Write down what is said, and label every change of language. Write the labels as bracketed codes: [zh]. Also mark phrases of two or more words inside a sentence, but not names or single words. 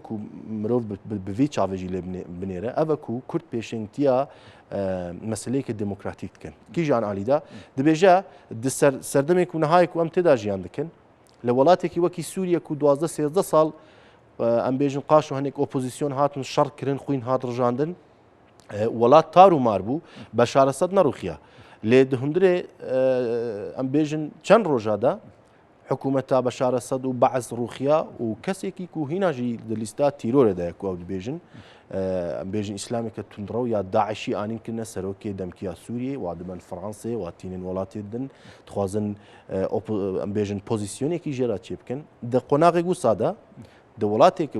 [ku] ku mirov bi vê çavê jî lê binêre ev e ku Kurd pêşengtiya meseleyeke demokratîk dikin kîjan alî da dibêje di serdemê ku nihayê ku em têda jiyan dikin li welatekî wekî Sûriye ku 12-13 sal em bêjin qaş û hinek opozîsyon hatin şer kirin xwîn hat rijandin welat tar û mar bû Beşar Esed nerûxiya lê di hundirê em bêjin çend roja da حکوومەتا بەشار ئەسەد و بەعز ڕوخیا و کەسێکی و هیناژی دلیستا تیرۆرەدایە و ئەو دەبێژن بێژن ئیسلامێکە توندڕە و یا داعشی ئانینکردنە سەرۆکێ دەمکیا سووریێ وا دەبەن فڕانسێ واتینên وڵاتێ دن دخوازن ئەم بێژن پۆزیسیۆنێکی ژێرا چێ بکەن دە قۆناغێک وسادا دە وڵاتێکە